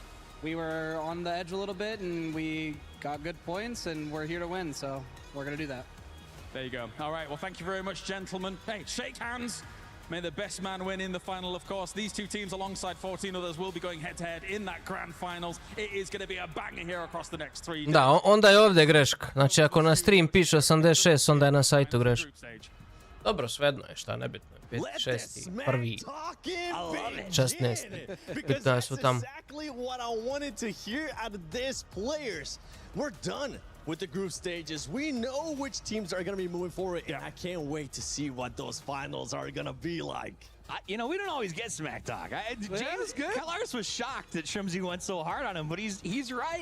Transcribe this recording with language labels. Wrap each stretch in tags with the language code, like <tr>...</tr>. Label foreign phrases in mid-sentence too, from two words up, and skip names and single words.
<en>We were on the edge a little bit, and we got good points, and we're here to win, so we're going to do that. There you go. All right, well, thank you very much, gentlemen. Hey, shake hands. May the best man win in the final, of course. These two teams, alongside 14 others, will be going head-to-head in that grand finals. It is going to be a banger here across the next 3 days.</en> <bs>Da, onda je ovdje greška. Znači, ako na stream piše 86, onda je na sajtu greška. Dobro, svejedno je, šta, nebitno je. 5, 6, 1, 16. Bitno je su tamo.</bs> <en>Exactly what I wanted to hear out of this, players. We're done with the group stages. We know which teams are going to be moving forward, and I can't wait to see what those finals are going to be like. You know, we don't always get smack talk. James Kalaris was shocked that Shrimsy went so hard on him, but he's right.</en>